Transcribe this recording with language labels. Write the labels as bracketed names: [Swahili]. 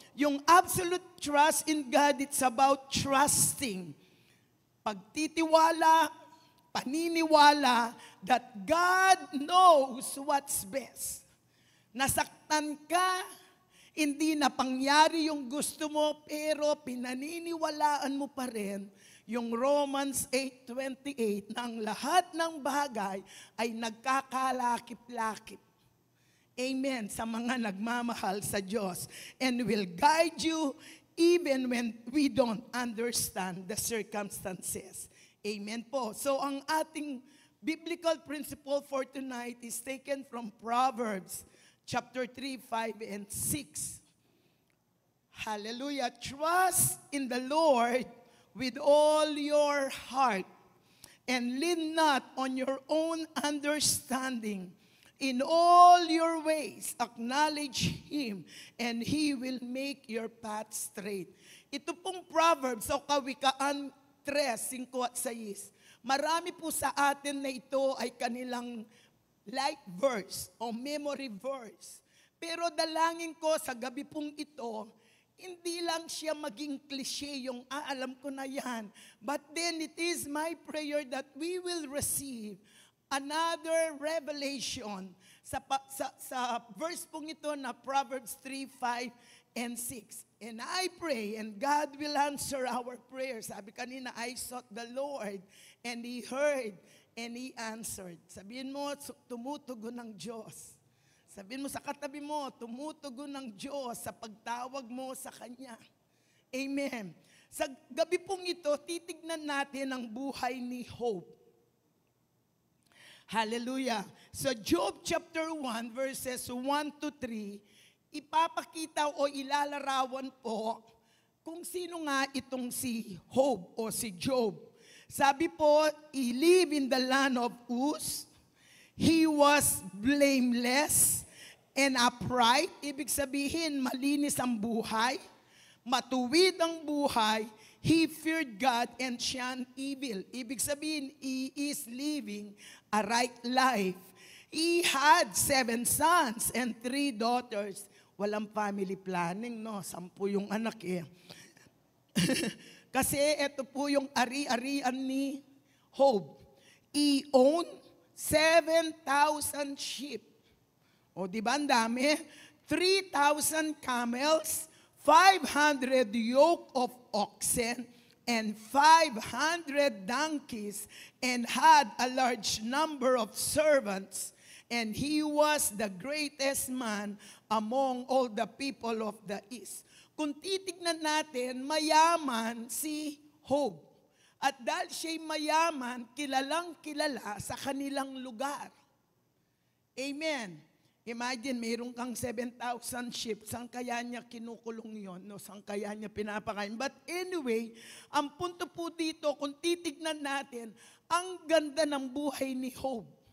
[English] Yung absolute trust in God, it's about trusting. [Filipino] Pagtitiwala, paniniwala [English] that God knows what's best. [Filipino] Nasaktan ka, hindi na pangyari yung gusto mo, pero pinaniniwalaan mo pa rin yung Romans 8:28 na ang lahat ng bagay ay nagkakalakip-lakip. Amen. Sa mga nagmamahal sa Diyos. [English] And will guide you even when we don't understand the circumstances. Amen po. So [Filipino] ang ating [English] biblical principle for tonight is taken from Proverbs chapter 3, 5, and 6. Hallelujah. Trust in the Lord with all your heart and lean not on your own understanding. In all your ways, acknowledge Him, and He will make your path straight. [Filipino] Ito pong Proverbs o Kawikaan 3, 5 at 6. Marami po sa atin na ito ay kanilang life verse o memory verse. Pero dalangin ko sa gabi pong ito, hindi lang siya maging cliche yung alam ko na yan. [English] But then it is my prayer that we will receive another revelation [Filipino] sa verse pong ito na [English] Proverbs 3, 5, and 6. And I pray, and God will answer our prayers. [Filipino] Sabi kanina, [English] I sought the Lord, and He heard, and He answered. [Filipino] Sabihin mo, tumutugon ng Diyos. Sabihin mo sa katabi mo, tumutugon ng Diyos sa pagtawag mo sa Kanya. Amen. Sa gabi pong ito, titignan natin ang buhay ni Job. Hallelujah. So Job chapter 1 verses 1 to 3, ipapakita o ilalarawan po kung sino nga itong si Job o si Job. Sabi po, [English] he lived in the land of Uz. He was blameless and upright. [Filipino] Ibig sabihin, malinis ang buhay, matuwid ang buhay. [English] He feared God and shunned evil. [Filipino] Ibig sabihin, [English] he is living a right life. He had 7 sons and 3 daughters. [Filipino] Walang family planning, no? 10 yung anak eh. Kasi ito po yung ari-arian ni Job. [English] He owned 7,000 sheep. [Filipino] O di ba ang dami? [English] 3,000 camels, 500 yoke of oxen, and 500 donkeys, and had a large number of servants. And he was the greatest man among all the people of the east. [Filipino] Kung titignan natin, mayaman si Job. At dahil siya'y mayaman, kilalang kilala sa kanilang lugar. Amen. Imagine, mayroon kang 7,000 sheep. Saan kaya niya kinukulong yon? No? Saan kaya niya pinapakain? [English] But anyway, [Filipino] ang punto po dito, kung titignan natin, ang ganda ng buhay ni Job.